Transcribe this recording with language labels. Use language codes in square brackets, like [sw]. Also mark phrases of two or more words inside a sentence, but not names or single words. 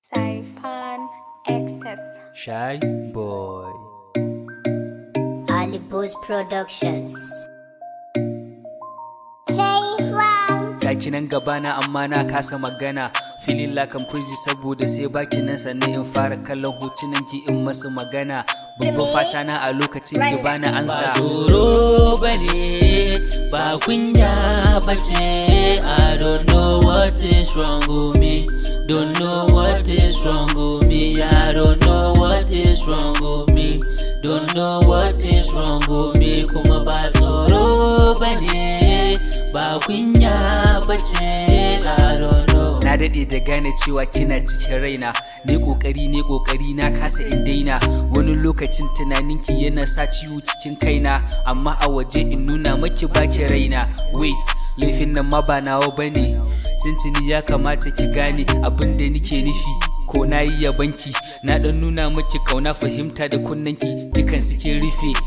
[ha] Saifan Excess. Shy Boy. Ali Boys Productions. Saifan. Ga ki nan gabana amma na kasa magana. [en] Feeling like I'm crazy [ha] saboda sai baki nan sannan in fara kallon hotunan ki in masu magana. Babban Jimmy fata na a lokacin ki Right. bani ansa. Ba tsoro bane, ba kunya bace. [en] I don't know what is wrong with me. Don't know what is wrong with me. I don't know what is wrong with me. Don't know what is wrong with me. [ha] Kuma ba tsoro bane, ba kunya bace. [en] I don't know. [ha] Na daɗe da gane cewa kina cikin raina. Ni ƙoƙari, ni ƙoƙari na kasa in daina. Wani lokacin tunaninki yana sa ciwo cikin kaina. Amma a waje in nuna maki baki raina. Wait, laifin nan ma ba nawa bane. Tuntuni ya kamata ki gane abin da nike nufi. Ko na yi yabanki, na ɗan nuna maki ƙauna fahimta da kunnanki, dukan su kin rufe.